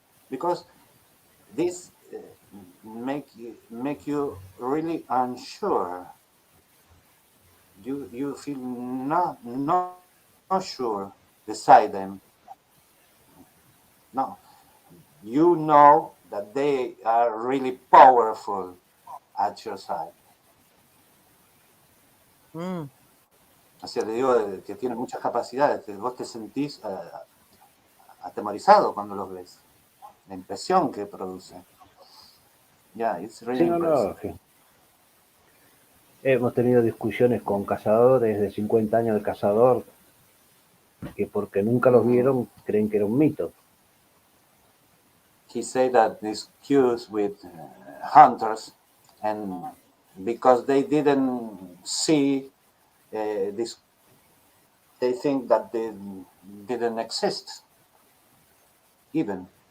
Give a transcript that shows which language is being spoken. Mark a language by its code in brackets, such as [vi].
[en] Because this make you really unsure. You feel not sure beside them. No, you know that they are really powerful at your side. [es] O sea, le digo que tienen muchas capacidades, que vos te sentís atemorizado cuando los ves. La impresión que produce. [en] Yeah, it's really [es] Sí, no, [en] impressive. [es] no. Sí. Hemos tenido discusiones con cazadores de 50 años de cazador que porque nunca los vieron creen que era un mito. [en] He said that these queues with hunters, and because they didn't see this, they think that they didn't exist even.